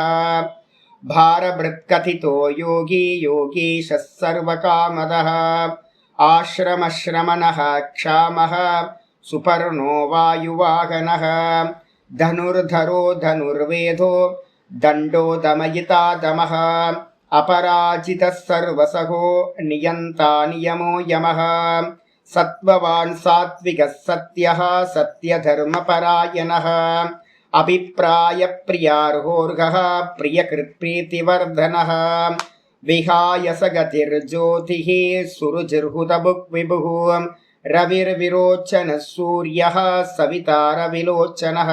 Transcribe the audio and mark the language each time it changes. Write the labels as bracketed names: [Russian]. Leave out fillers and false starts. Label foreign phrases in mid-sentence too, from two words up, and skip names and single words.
[Sanskrit] भारभृत्कथितो योगी योगीशः सर्वकामदः आश्रमश्रमणः क्षामः सुपर्णो वायुवाहनः धनुर्धरो धनुर्वेदो दण्डो दमयिता दमः अपराजितः सर्वसहो नियन्ता नियमो यमः सत्त्ववान् सात्विकः सत्यः सत्यधर्मपरायणः अभिप्रायप्रियार्होर्घः प्रियकृत्प्रीतिवर्धनः विहाय सगतिर्ज्योतिः सुरुजिर्हुतभुग्विभुः रविर्विरोचनः सूर्यः सवितारविलोचनः